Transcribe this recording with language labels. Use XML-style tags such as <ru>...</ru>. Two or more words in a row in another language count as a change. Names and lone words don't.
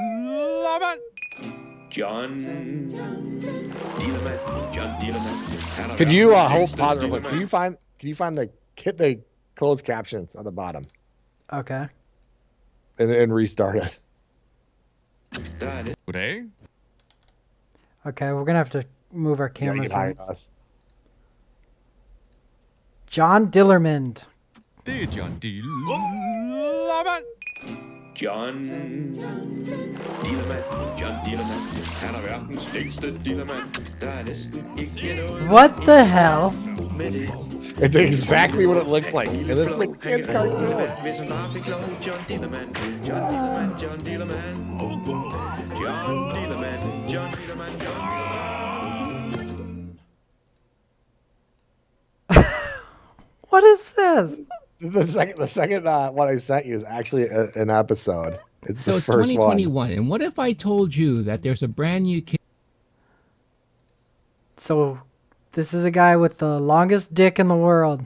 <en>John Dillermand. Could you hold pause? Can you find the closed captions on the bottom? Okay. And restart it.</en> <da>Goddag.</da> <en>Okay, we're gonna have to move our cameras. Us. John Dillermand.</en> <da>Det er John Dillermand. John Dillermand. John Dillermand. Han er verdens længste Dillermand. Der er næsten ikke noget.</da> <en>What the hell? It's exactly what it looks like. And this is a kid's cartoon.</en> <da>Hvis han bare fik lov, John Dillermand. John Dillermand. John Dillermand. John Dillermand. John Dillermand.</da> <en>What is this? The second one I sent you is actually an episode. It's so the it's first 2021, one. and what if I told you that there's a brand new kid? So, this is a guy with the longest dick in the world.</en>